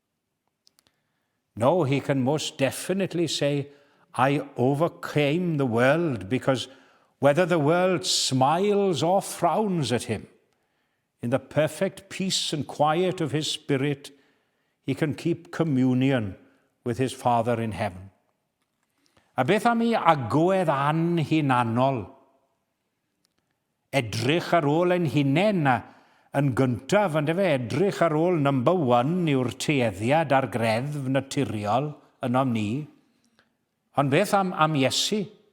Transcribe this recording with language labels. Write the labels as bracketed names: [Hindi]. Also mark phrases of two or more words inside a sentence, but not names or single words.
[English] No, he can most definitely say, I overcame the world, because whether the world smiles or frowns at him, in the perfect peace and quiet of his spirit, he can keep communion with his Father in heaven. [Welsh] A beth am ei agwedd anhunanol? Edrych ar ôl ein hunain yn gyntaf, yn edrych ar ôl number 1 yw'r tueddiad a'r greddf naturiol yno ni. Ond beth am Iesu?